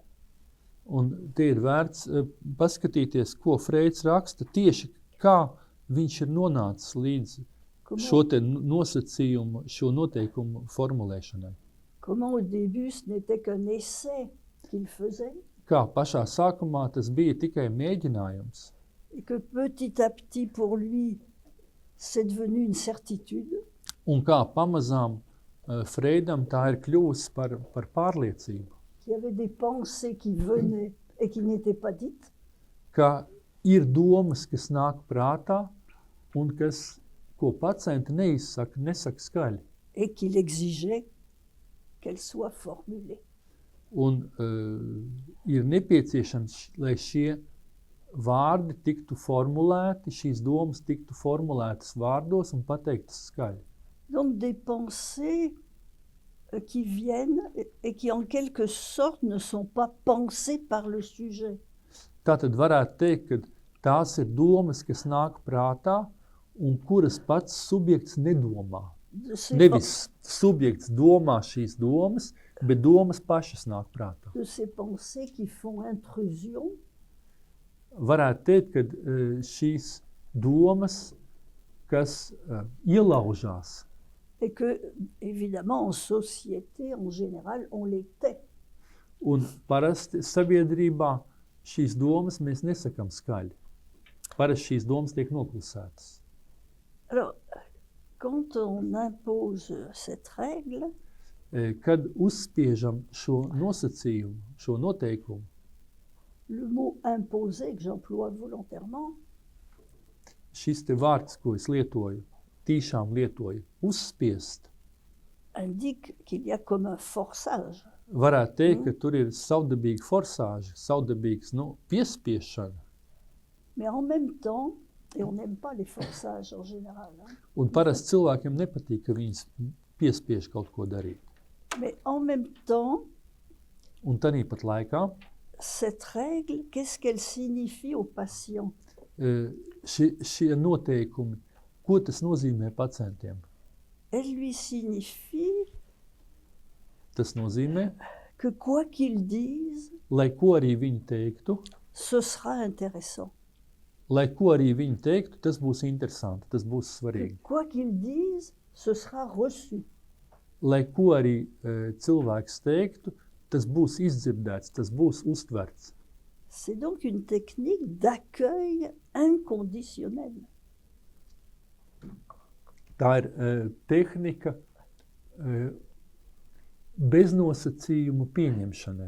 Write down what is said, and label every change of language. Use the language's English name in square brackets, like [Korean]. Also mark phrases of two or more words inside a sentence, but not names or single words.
[Latvian] Un te ir vērts paskatīties, ko Freids raksta, tieši kā viņš ir nonācis līdz šo te nosacījumu, šo noteikumu formulēšanai. [French] Comment au début ce n'était qu'un essai qu'il faisait. [Latvian] Kā pašā sākumā tas bija tikai mēģinājums. [French] Et que petit à petit pour lui, c'est devenu une certitude. [Latvian] Un kā pamazām Freidam tā ir kļuvusi par pārliecību. [French] qu'il y avait des pensées qui venaient et qui n'étaient pas dites, [Latvian] ka ir domas, kas nāk prātā un ko pacienti nesaka skaļi. [French] et qu'il exigeait qu'elles soient formulées. [Latvian] Un ir nepieciešams, lai šie vārdi tiktu formulēti, šīs domas tiktu formulētas vārdos un pateiktas skaļi. [French] Donc des pensées qui viennent et qui en quelque sorte ne sont pas pensées par le sujet. [Latvian] Tātad varētu teikt, ka tās ir domas, kas nāk prātā un kuras pats subjekts nedomā. Nevis subjekts domā šīs domas, bet domas pašas nāk prātā. [French] De ces pensées qui font intrusion [Latvian] Varētu teikt, ka šīs domas, kas ielaužās, [French] et que, évidemment, en société, en général, on les tait. [Latvian] un parasti sabiedrībā šīs domas mēs nesakam skaļi. Parasti šīs domas tiek noklusētas. [French] Alors, quand on impose cette règle, [Latvian] Kad uzspiežam šo nosacījumu, šo noteikumu, [French] le mot imposer que j'emploie volontairement, [Latvian] šis te vārds, ko es lietoju, tīšām lietoju, uzspiest, [French] indique qu'il y a comme un forçage. [Latvian] varētu teikt, ka tur ir savdabīga forsāža, savdabīgs piespiešana. [French] Mais en même temps, et on n'aime pas les forçages en général, hein, [Latvian] Un parasti cilvēkiem nepatīk, ka viņas piespiež kaut ko darīt. [French] mais en même temps, [Latvian] Un tanī pat laikā [French] cette règle, qu'est-ce qu'elle signifie au patient? [Latvian] šie noteikumi, ko tas nozīmē pacientiem? [French] Elle lui signifie [Latvian] Tas nozīmē, [French] que quoi qu'il dise, [Latvian] lai ko arī viņi teiktu, [French] ce sera intéressant. [Latvian] lai ko arī viņi teiktu, tas būs interesanti, tas būs [French] Que [Latvian] svarīgi. [French] quoi qu'il dise, ce sera reçu. [Latvian] Lai ko arī cilvēks teiktu, tas būs izdzirdēts, tas būs uztverts. C'est donc une technique d'accueil inconditionnel. Tā ir tehnika beznosacījumu pieņemšanai.